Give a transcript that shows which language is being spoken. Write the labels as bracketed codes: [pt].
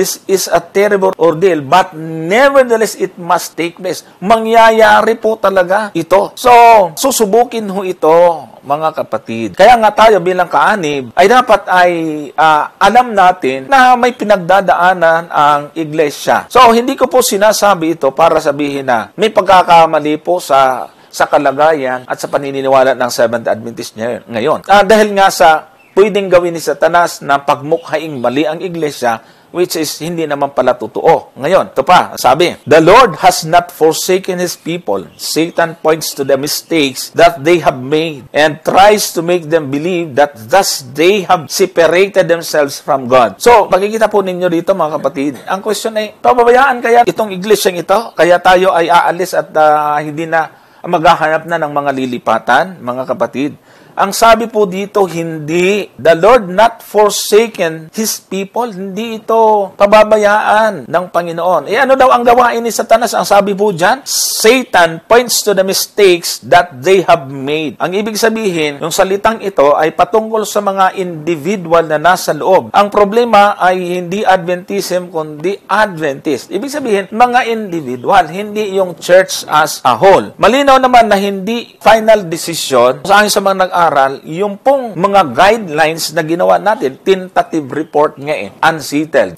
[en] This is a terrible ordeal, but nevertheless it must take place. [tl] Mangyayari po talaga ito. So, susubukin ho ito, mga kapatid. Kaya nga tayo bilang kaanib, ay dapat ay alam natin na may pinagdadaanan ang iglesia. So, hindi ko po sinasabi ito para sabihin na may pagkakamali po sa kalagayan at sa paniniwala ng Seventh Adventist ngayon. Dahil nga sa pwedeng gawin ni Satanas na pagmukhaing mali ang iglesia, [en] which is [tl] hindi naman pala totoo. Ngayon, ito pa, sabi, [en] the Lord has not forsaken His people. Satan points to the mistakes that they have made and tries to make them believe that thus they have separated themselves from God. [tl] So, makikita po ninyo dito, mga kapatid, ang question ay, pababayaan kaya itong iglesyang ito? Kaya tayo ay aalis at hindi na maghahanap na ng mga lilipatan, mga kapatid. Ang sabi po dito, hindi. [en] The Lord not forsaken His people. [tl] Hindi ito pababayaan ng Panginoon. Ano daw ang gawain ni Satanas? Ang sabi po dyan, [en] Satan points to the mistakes that they have made. [tl] Ang ibig sabihin, yung salitang ito ay patungkol sa mga individual na nasa loob. Ang problema ay hindi Adventism, kundi Adventist. Ibig sabihin, mga individual, hindi yung [en] church as a whole. [tl] Malinaw naman na hindi final decision sa akin sa mga nag-aaral, yung pong mga guidelines na ginawa natin, [en] tentative report [tl] nga unsettled.